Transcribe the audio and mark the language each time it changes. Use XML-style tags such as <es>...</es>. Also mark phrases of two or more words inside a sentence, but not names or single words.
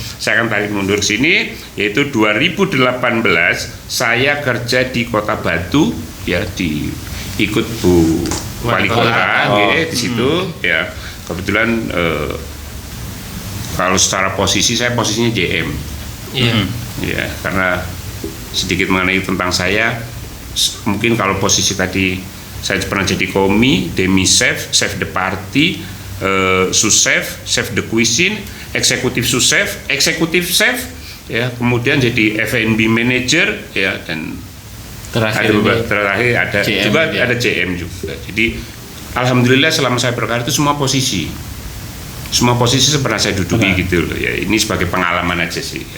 <id>saya akan tarik mundur sini yaitu 2018 saya kerja di Kota Batu ya ikut Bu Wali Kota di situ ya. Kebetulan kalau secara posisi saya posisinya JM. Iya. Ya, karena sedikit mengenai tentang saya mungkin kalau posisi tadi saya pernah jadi komi,</id> <fr>demi chef, chef de party, sous chef, chef de cuisine,</fr> <id>eksekutif sous chef, eksekutif chef, ya kemudian jadi</id> <en>F&B manager,</en> <id>ya dan Terakhir terakhir ada JM, juga ya. ada JM juga. Jadi alhamdulillah selama saya berkarir itu semua posisi pernah saya duduki gitu loh ya. Ini sebagai pengalaman aja sih ya.</id>